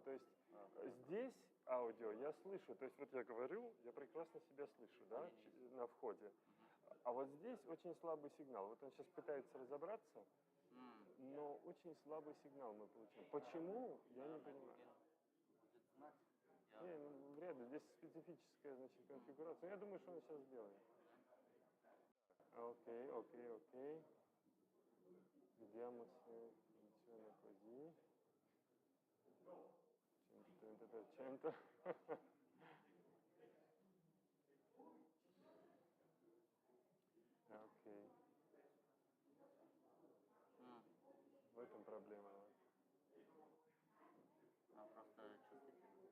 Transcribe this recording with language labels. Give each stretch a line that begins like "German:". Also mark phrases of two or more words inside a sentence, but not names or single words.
Russian: То есть здесь аудио я слышу. То есть вот я говорю, я прекрасно себя слышу, да, на входе. А вот здесь очень слабый сигнал. Вот он сейчас пытается разобраться, но очень слабый сигнал мы получаем. Почему? Я не понимаю. Не, ну, вряд ли. Здесь специфическая, значит, конфигурация. Но я думаю, что он сейчас сделает. Ok.
Italian: Vediamo se funziona così. 130%. Ok.
Russian: В этом проблема. Просто чувствительно.